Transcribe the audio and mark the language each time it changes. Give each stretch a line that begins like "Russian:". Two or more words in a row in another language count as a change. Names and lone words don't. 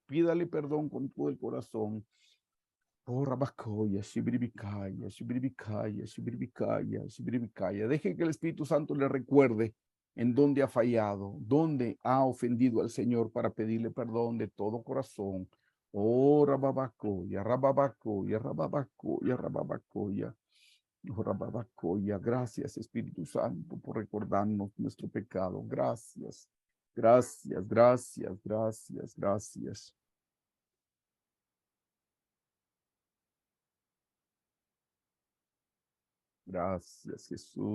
Spanish: Pídale perdón con todo el corazón. Oh, Rabacoya, Shibiribicaya, Shibiribicaya, Shibiribicaya, Shibiribicaya. Deje que el Espíritu Santo le recuerde en donde ha fallado, donde ha ofendido al Señor, para pedirle perdón de todo corazón. Oh, rababacoya, rababacoya, rababacoya, rababacoya. Oh, rababacoya. Gracias, Espíritu Santo, por recordarnos nuestro pecado. Gracias, gracias, gracias, gracias, gracias. Gracias, Jesús.